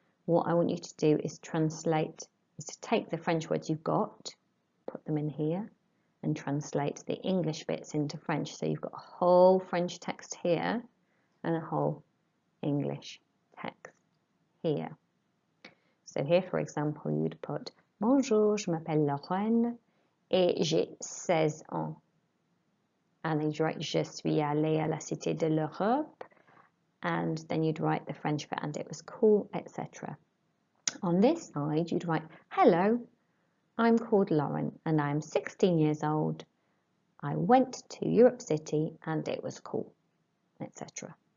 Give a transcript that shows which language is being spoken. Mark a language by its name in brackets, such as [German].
[English] What I want you to do is to take the French words you've got, put them in here, and translate the English bits into French. So you've got a whole French text here and a whole English text here. So here, for example, you'd put [French] Bonjour, je m'appelle Lorraine et j'ai 16 ans. [English] And then you'd write [French] Je suis allée à la Cité de l'Europe. [English] And then you'd write the French bit and it was cool, etc. On this side, you'd write Hello, I'm called Lauren and I'm 16 years old. I went to Europe City and it was cool, etc.